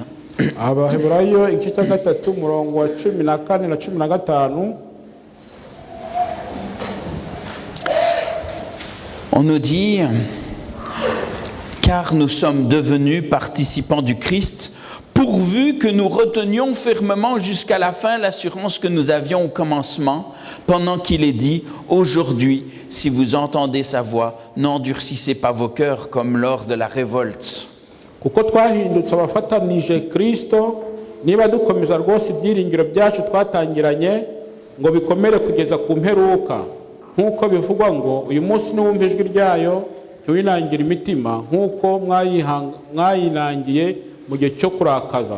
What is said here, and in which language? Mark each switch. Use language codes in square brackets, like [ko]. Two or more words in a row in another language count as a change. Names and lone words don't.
[rw] Abaheburayo igice cya gatatu umurongo wa 14 na 15. [fr] On nous dit « Car nous sommes devenus participants du Christ, pourvu que nous retenions fermement jusqu'à la fin l'assurance que nous avions au commencement, pendant qu'il est dit « Aujourd'hui, si vous entendez sa voix, n'endurcissez pas vos cœurs comme lors de la révolte. » [rw] Kuko twahindutse abafatanije Kristo niba dukomeza rwose ibyiringiro byacu twatangiranye ngo bikomere kugeza ku mperuka nk'uko bivugwa ngo uyu munsi niwumva ijwi ryayo ntiwinangire imitima nk'uko mwayinangiye mu gihe cyo kurakaza.